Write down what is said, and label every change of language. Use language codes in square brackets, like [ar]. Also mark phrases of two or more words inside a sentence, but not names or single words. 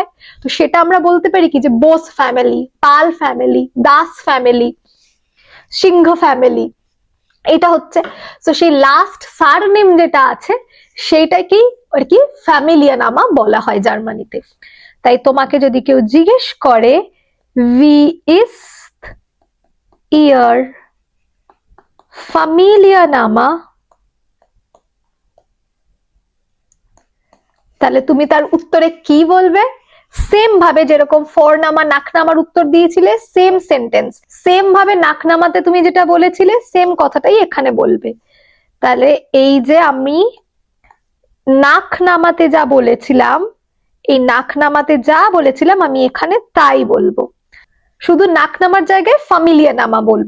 [bn] তো সেটা আমরা বলতে পারি কি যে বোস ফ্যামিলি, পাল ফ্যামিলি, দাস ফ্যামিলি, সিংহ ফ্যামিলি, এটা হচ্ছে। তো সেই লাস্ট সার নেম যেটা আছে সেইটাকেই আর কি ফ্যামিলিয়া নামা বলা হয় জার্মানিতে। তাই তোমাকে যদি কেউ জিজ্ঞেস করে [de] wie ist ihr Familienname, [bn] তাহলে তুমি তার উত্তরে কি বলবে? সেম ভাবে যেরকম [de] Vorname Nachname [bn] উত্তর দিয়েছিলে, সেম সেন্টেন্স, সেম ভাবে নাকনামাতে তুমি যেটা বলেছিলে সেম কথাটাই এখানে বলবে। তাহলে এই যে আমি নাকনামাতে যা বলেছিলাম, এই নাকনামাতে যা বলেছিলাম আমি এখানে তাই বলবো, শুধু নাকনামার জায়গায় ফামিলিয়া নামা বলবো।